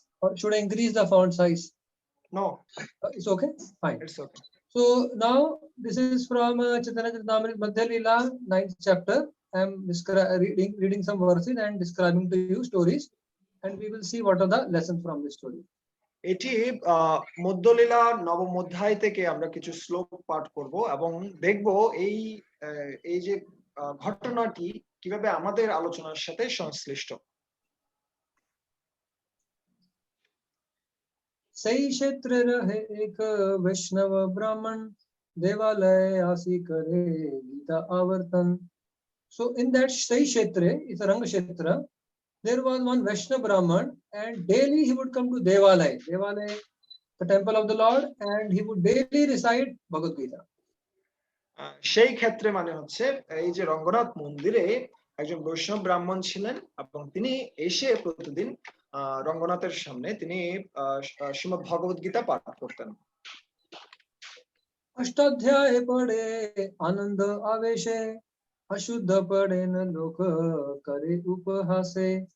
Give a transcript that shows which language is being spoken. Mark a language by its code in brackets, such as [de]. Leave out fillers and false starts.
[en] Or should I increase the font size? No, It's okay? Fine. it's okay. So now this is from Chaitanya Charitamrita Madhya Leela, 9th chapter. I am reading some verses and describing to you stories, and we will see what are the lessons from this story. [bn] এটি মধ্যলীলা নবম অধ্যায় থেকে আমরা কিছু শ্লোক পাঠ করব এবং দেখব এই এই যে ঘটনাটি কিভাবে আমাদের আলোচনার সাথে সংশ্লিষ্ট। सही क्षेत्र रहे एक वैष्णव ब्राह्मण देवालय आसी करे गीता आवर्तन. [en] So in that Sai Kshetra, it's a Rang Kshetra, there was one Vaishnava Brahman and daily he would come to Devalaya. Devalaya, the temple of the Lord, and he would daily recite Bhagavad Gita. [bn] সেই ক্ষেত্রে মানে হচ্ছে এই যে রঙ্গনাথ মন্দিরে একজন বৈষ্ণব ব্রাহ্মণ ছিলেন এবং তিনি এসে প্রতিদিন রঙ্গনাথের সামনে তিনি শ্রীমদ্ ভগবদ গীতা পাঠ করতেন। अष्टाध्याय पढ़े आनंद आवेशे अशुद्ध पढ़े न लोक करे उपहासे.